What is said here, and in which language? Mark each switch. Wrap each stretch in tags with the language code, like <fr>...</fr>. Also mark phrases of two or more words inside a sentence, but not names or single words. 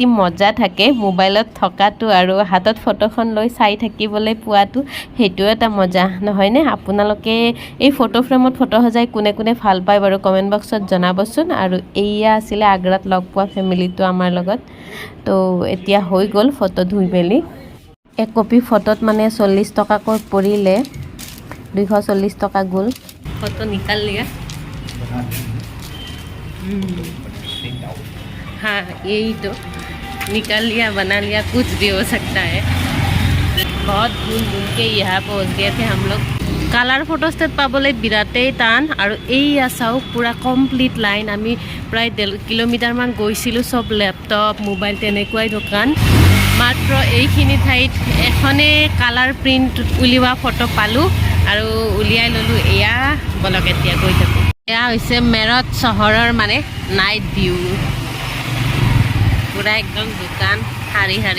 <as>মজা থাকে মোবাইলত থকাটো আৰু হাতত ফটোখন লৈ চাই থাকিবলৈ পোৱাটো সেইটো এটা মজা নহয়নে আপোনালোকে এই ফটো ফ্ৰেমত ফটো সজাই কোনে ভাল পায় বাৰু কমেণ্ট বক্সত জনাবচোন আৰু এয়া আছিলে আগ্ৰাত লগ পোৱা ফেমিলিটো আমাৰ লগত তো এতিয়া হৈ গ'ল ফটো ধুই মেলি 1 কপি ফটোত মানে 40 টকাকৈ পৰিলে 240 টকা গ'ল ফটো</as> <hi>निकाल लिया हाँ यही तो निकाल लिया बना लिया कुछ भी हो सकता है बहुत घूम के यहाँ पहुँच गए थे हम लोग</hi> <as>কালাৰ ফটোষ্টেট পাবলৈ বিৰাটেই টান আৰু এইয়া চাওক পুৰা কমপ্লিট লাইন আমি প্ৰায় 1.5 কিলোমিটাৰমান গৈছিলোঁ চব লেপটপ মোবাইল তেনেকুৱাই দোকান মাত্ৰ এইখিনি ঠাইত এখনে কালাৰ প্ৰিণ্ট উলিওৱা ফটো পালোঁ আৰু উলিয়াই ল'লোঁ এয়া বলক এতিয়া গৈ থাকোঁ এয়া হৈছে মেৰঠ চহৰৰ মানে নাইট ভিউ পুৰা একদম দোকান শাৰী</as>